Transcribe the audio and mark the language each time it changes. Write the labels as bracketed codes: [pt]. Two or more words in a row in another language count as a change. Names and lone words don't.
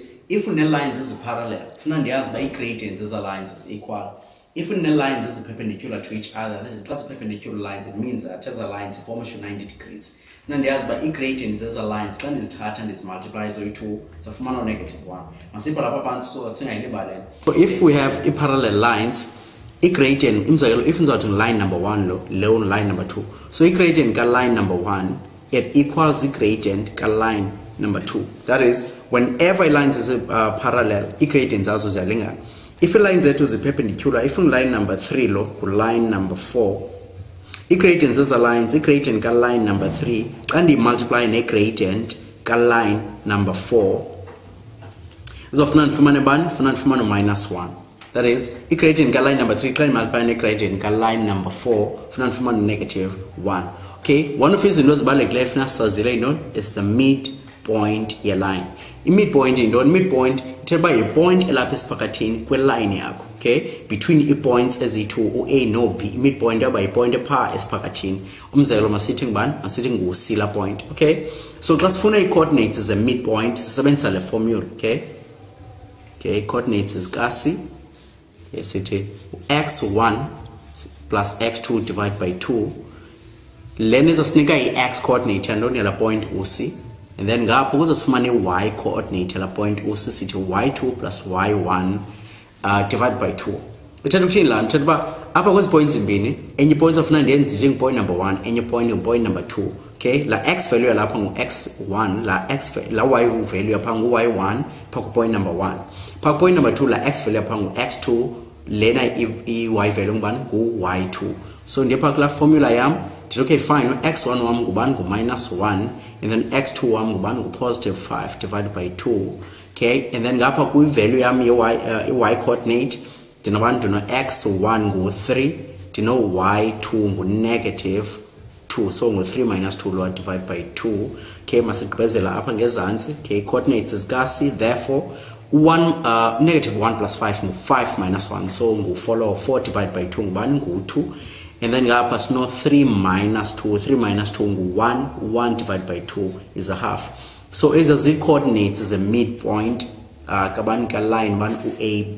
[en] if lines is parallel, [xh] funa ndiyazi ba i-gradients [en] lines is equal. If lines is perpendicular to each other, that is class perpendicular lines, it means that as lines form 90 degrees. [xh] Funa ndiyazi ba i-gradients lines xa ndizithatha ndizimultiply zoyi-2 safumana -1. Masipha lapha phansi [en] so that [xh] singayilibaleli. [en] So if we have [xh] i-parallel lines, i-gradient imzekelo if nizawuthi [en] line number 1 [xh] lo [en] line number 2, [xh] so i-gradient ka- [en] line number 1 it equals [xh] i-gradient ka- [en] line number 2. That is, whenever lines is parallel, [xh] i-gradients zazo ziyalingana. If lines zethu zi-perpendicular, if [en] line number 3 [xh] lo ku- [en] line number 4, [xh] i-gradients lines, i-gradient ka- [en] line number 3 [xh] xa ndiyi-multiply ne-gradient ka- [en] line number 4 [xh] izofuna ndifumane bani? Funa ndifumane -1. [en] That is, [xh] i-gradient ka- [en] line number 3 [xh] xa ndimultiply ne-gradient ka- [en] line number 4 [xh] funa ndifumane -1. [en] Okay, one of [xh] izinto ezibalulekileyo funa sazile yintoni [en] is the midpoint [xh] ye-line. I-midpoint yintoni? Midpoint ithetha uba yi-point elapha esiphakathini kweline yakho. Okay, between i-points eziyi-2 u-A no-B, i-midpoint yaba yi-point ephaa esiphakathini. Umzekelo masithi ngubani? Masithi ngu-C la point. Okay, so xa sifuna i-coordinates ze-midpoint sisebenzisa le formula. Okay, coordinates zika-C sithi [en] x1 plus x2 divided by 2. [xh] Lena izasinika i-x coordinate yantoni yala point u-C, [en] and then [xh] ngapho kuzosifumana i-y coordinate yala point u-C sithi [en] y2 plus y1 divided by 2. [xh] Ithetha ukuthini lana? Ithetha uba apha kwezi points zimbini, enye point ofuna ndenze njengepoint number 1, enye point ngupoint number 2. Okay, la x value yalapha ngu-x1, la y value yapha ngu-y1 pha ku-point number 1. Pha ku-point number 2 la x value yapha ngu-x2, lena i-y value ngubani? Ngu-y2. So ndiye pha kula formula yam ndithi okay fine, x1 wam ngubani? Ngu-1, [en] and then [xh] x2 wam ngubani? Ngu-5 [en] divided by 2. Okay, and then [xh] ngapha kwi-value yam y coordinate ndinobani? Ndino x1 ngu-3, ndino y2 ngu-2, so ngu- [en] 3 minus 2 [xh] lo [en] divide by 2. [xh] Okay, masigqibezela apha ngezantsi. Okay, coordinates zika-C, therefore -1 plus 5 ngu- [en] 5 minus 1, [xh] so ngu-4 lo 4 [en] divided by 2 [xh] ngubani? Ngu-2. [en] And then ngapha sino 3 minus 2, 3 minus 2 ngu-1, 1 divided by 2 is a half. [xh] So ezo zi-coordinates ze-midpoint kabani ka-line bani u-AB.